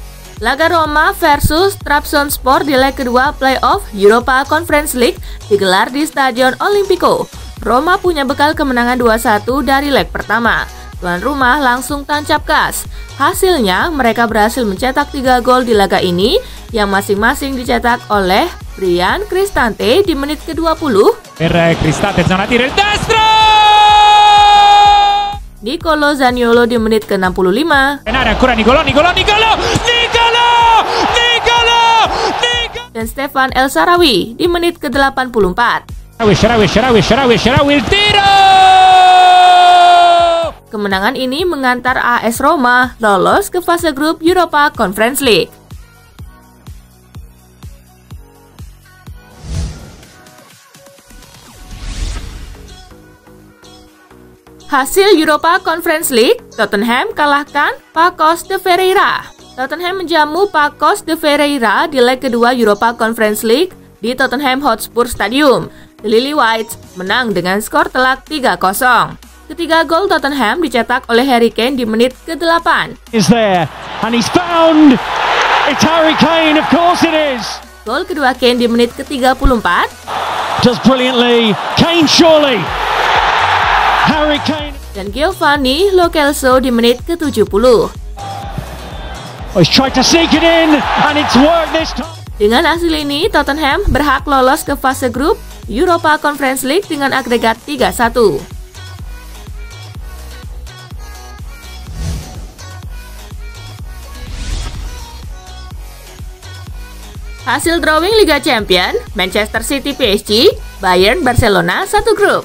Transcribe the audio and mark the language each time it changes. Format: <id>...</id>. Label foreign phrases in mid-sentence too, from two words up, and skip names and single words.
<id>Laga Roma versus Trabzonspor di leg kedua playoff Europa Conference League digelar di Stadion Olimpico. Roma punya bekal kemenangan 2-1 dari leg pertama. Tuan rumah langsung tancap gas. Hasilnya, mereka berhasil mencetak 3 gol di laga ini yang masing-masing dicetak oleh Bryan Cristante di menit ke-20.</id> <it>Cristante zona tiro il destro!</it> <id>Nicolo Zaniolo di menit ke-65.</id> <it>Ancora Nicolo!</it> <id>Dan Stefan El Shaarawy di menit ke-84.</id> <it>Shaarawy il tiro!</it> <id>Kemenangan ini mengantar AS Roma lolos ke fase grup Europa Conference League. Hasil Europa Conference League, Tottenham kalahkan Pacos de Ferreira. Tottenham menjamu Pacos de Ferreira di leg kedua Europa Conference League di Tottenham Hotspur Stadium. The Lily Whites menang dengan skor telak 3-0. Ketiga gol Tottenham dicetak oleh Harry Kane di menit ke-8.</id> <en>Harry Kane, of course it is.</en> <id>Gol kedua Kane di menit ke-34.</id> <en>Does brilliantly. Kane surely. Harry Kane.</en> <id>Dan Giovanni Lo Celso di menit ke-70.</id> <en>He's tried to sneak it in and it's worked this time.</en> <id>Dengan hasil ini, Tottenham berhak lolos ke fase grup Europa Conference League dengan agregat 3-1. Hasil drawing Liga Champion, Manchester City PSG, Bayern Barcelona satu grup.</id>